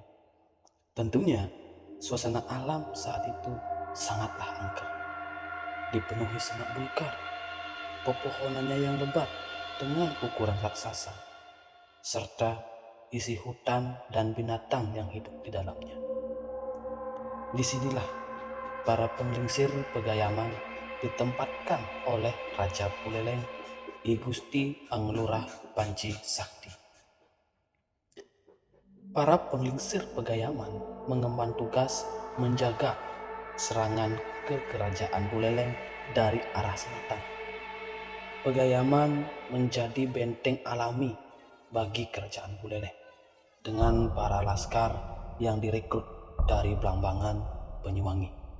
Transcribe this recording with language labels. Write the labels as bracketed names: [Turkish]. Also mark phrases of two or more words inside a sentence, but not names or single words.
[Indonesian] Tentunya, suasana alam saat itu sangatlah angker, dipenuhi semak belukar, pepohonannya yang lebat dengan ukuran raksasa, serta isi hutan dan binatang yang hidup di dalamnya. Disinilah para penglingsir Pegayaman ditempatkan oleh Raja Buleleng I Gusti Anglurah Panji Sakti. Para penglingsir Pegayaman mengemban tugas menjaga serangan ke kerajaan Buleleng dari arah selatan. Pegayaman menjadi benteng alami bagi kerajaan Buleleng dengan para laskar yang direkrut dari Blambangan, Banyuwangi.